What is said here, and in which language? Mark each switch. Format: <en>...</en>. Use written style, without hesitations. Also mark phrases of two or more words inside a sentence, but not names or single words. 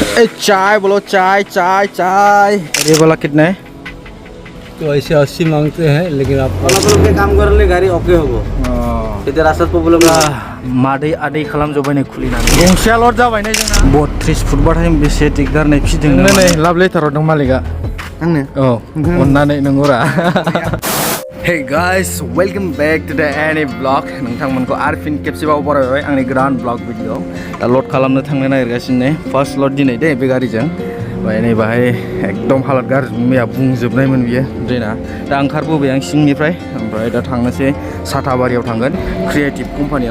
<hi>चाय बोलो चाय चाय चाय। ये वाला कितना है? तो ऐसे 80 मांगते हैं, लेकिन आप के काम कर ले गाड़ी ओके होगो। इधर रास्ता प्रॉब्लम</hi> <brx>मादै आदै खालामजोब्बाय खुलिनानै गंसेया लड जाबाय नै जोंना 32 फुट बाथाय बेसे दिगदार नै फिदों नै लाभ लेटाराव दं मालिका आंनो औ अननानै नंगौरा।</brx> <en>hey guys welcome back to the Annie blog.</en> <brx>नोंथांमोनखौ आरो फिन खेबसेबाव बरायबाय आंनि गोदान ब्लॉग भिडिअ। दा लड खालामनो थांनो नागिरगासिनो</brx> <en>first load</en> <brx>दिनै दे बे गारिजों। ओमफ्राय नै बाहाय एकदम हालत गाज्रि मैया बुंजोबनायमोन बियो ड्रेना। दा ओंखारबोबाय आं सिंनिफ्राय, ओमफ्राय दा थांनोसै साथाबारियाव थांगोन क्रिएटिभ कम्पानियाव।</brx>